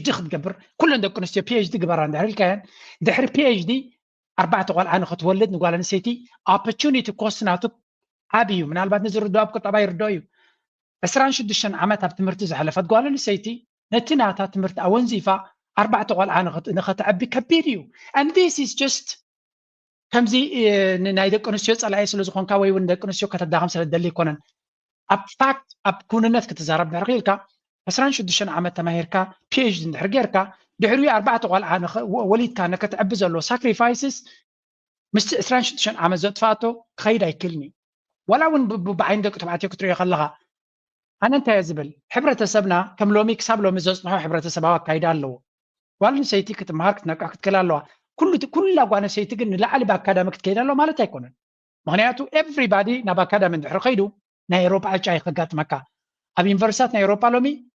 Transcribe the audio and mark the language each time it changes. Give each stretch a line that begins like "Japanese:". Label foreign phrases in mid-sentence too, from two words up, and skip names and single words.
Tigrinya: ክትገብር ኩለን ደቂ ኣንስትዮ ፒኤችዲ ግበራ እንድሕር ኢልካየን ድሕሪ ፒኤችዲ 4 ቆልዓ ንክትወልድ ንጓል ኣንስተይቲ
English: opportunity cost
Tigrinya: ናቱ ዓብ እዩ ምናልባት ንዝርድኦ ኣብ ቁጠባ ይርድኦ እዩ 26 ዓመት ኣብ ትምህርቲ ዝሓለፈት ጓል ኣንስተይቲ ነቲ ናታ ትምህርቲ ኣወንዚፋ 4 ቆልዓ ንኸትዕቢ ከቢድ እዩ
English: and this is just
Tigrinya: ከምዚ ናይ ደቂ ኣንስትዮ ፀላኢ ስለ ዝኾንካ ወይ እውን ደቂ ኣንስትዮ ከተዳኸም ስለ ትደሊ ይኮነን ኣብ ፋክት ኣብ ኩንነት ክትዛረብ ድሕሪ ኢልካ 26 ዓመት ተማሂርካ ፒኤችዲ እንድሕር ጌርካ ድሕሪኡ 4 ቆልዓ ወሊድካ ንከትዕቢ ዘለዎ ሳክሪፋይስስ ምስቲ 26 ዓመት ዘጥፋእቶ ክኸይድ ኣይክእልን እዩ ወላ እውን ብዓይኒ ደቂ ተባዕትዮ ክትሪኦ ከለኻ ኣነ እንታይ ዝብል ሕብረተሰብና ከም ሎሚ ክሳብ ሎሚ ዘፅንሖ ሕብረተሰባዊ ኣካይዳ ኣለዎ ጓል ኣንስተይቲ ክትመሃር ክትነቅሕ ክትክእል ኣለዋ ኩላ ጓል ኣንስተይቲ ግን ንላዕሊ ብኣካዳሚ ክትከይድ ኣለዋ ማለት ኣይኮነን ምክንያቱ ኤቭሪባዲ ናብ ኣካዳሚ እንድሕር ከይዱ ናይ ኤሮፓ ዕጫ ይክጋጥመካ ኣብ ዩኒቨርሲታት ናይ ኤሮፓ ሎሚ